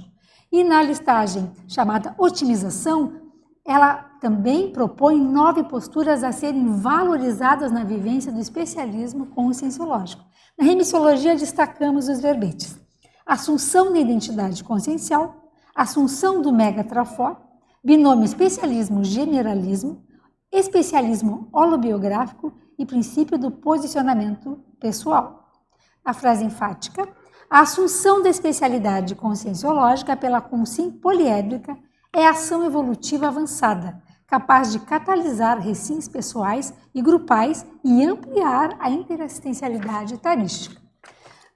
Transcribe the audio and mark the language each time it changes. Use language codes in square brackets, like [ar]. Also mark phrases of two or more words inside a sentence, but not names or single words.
[pt] E na listagem chamada otimização, ela também propõe 9 posturas a serem valorizadas na vivência do especialismo conscienciológico. Na remissiologia, destacamos os verbetes: assunção da identidade consciencial, assunção do megatrafor, binômio especialismo-generalismo, especialismo holobiográfico e princípio do posicionamento pessoal. A frase enfática: a assunção da especialidade conscienciológica pela consciência poliédrica é ação evolutiva avançada, capaz de catalisar recins pessoais e grupais e ampliar a interassistencialidade tarística.